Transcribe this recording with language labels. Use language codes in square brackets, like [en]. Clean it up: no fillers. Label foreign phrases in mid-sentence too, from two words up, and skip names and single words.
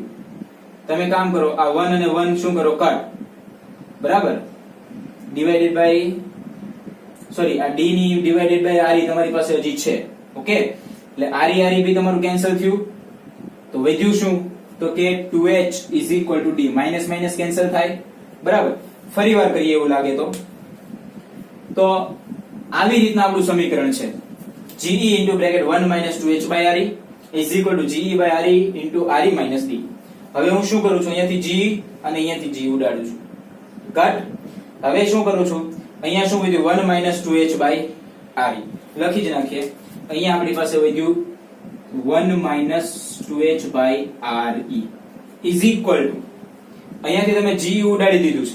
[gu] તમે કામ કરો આ 1 અને 1 શું કરો કટ, બરાબર, [en] divided by sorry [gu] આ d ની [en] divided by [gu] re તમારી પાસે હજી છે. ઓકે, એટલે re બી તમારું કેન્સલ થયું. તો વધ્યું શું? તો કે 2h = d. [en] minus minus cancel [gu] થાય. બરાબર. ફરીવાર કરીએ એવું લાગે તો આવી રીતના આપણું સમીકરણ છે. ge * 1 - 2h / re = ge / re * re - d. હવે હું શું કરું છું? અહીંયાથી g અને અહીંયાથી g ઉડાડું છું. કટ. હવે શું કરું છું? અહીંયા શું વધ્યું? 1 - 2h / re. લખી જ નાખીએ. અહીંયા આપણી પાસે વધ્યું 1 - 2h / re = અહીંયાથી તમે g ઉડાડી દીધું છે.